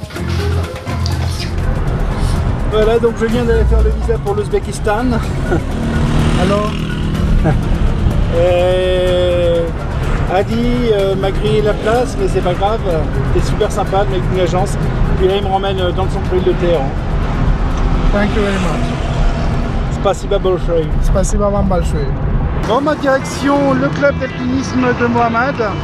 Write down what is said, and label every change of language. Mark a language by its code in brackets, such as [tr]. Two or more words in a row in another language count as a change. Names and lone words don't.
[fr] Voilà, donc je viens d'aller faire le visa pour l'Ouzbékistan. Alors, Adi m'a grillé la place, mais c'est pas grave. C'est super sympa, le mec d'une agence. Puis là, il me ramène dans le centre-ville de Téhéran. [en] Thank you very much. [ru] Spasiba большое. Спасибо вам большое. [fr] Dans ma direction, le club d'alpinisme de Mohamed.